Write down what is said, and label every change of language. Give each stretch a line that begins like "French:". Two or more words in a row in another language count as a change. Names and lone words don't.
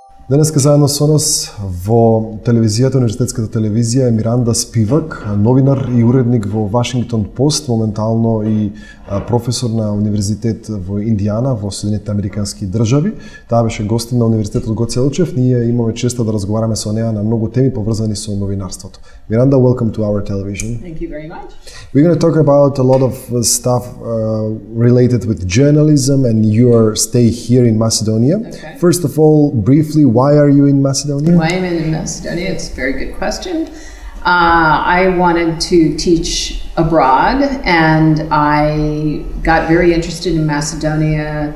Macedonian: Денеска заедно со нас во телевизијата, универзитетската телевизија е Миранда Спивак, новинар и уредник во Вашингтон Пост, моментално и професор на универзитет во Индијана, во Соединетите Американски држави. Таа беше гостин на Универзитетот Гоце Делчев. Ние имаме честа да разговараме со неа на многу теми поврзани со новинарството.
English: Miranda, welcome to our television. Thank you very much. We're going to talk about a lot of stuff related with journalism and your stay here in Macedonia. Okay. First of all, briefly, why are you in Macedonia? Why am I in Macedonia? It's a very good question. I wanted to teach abroad, and I got very interested in Macedonia.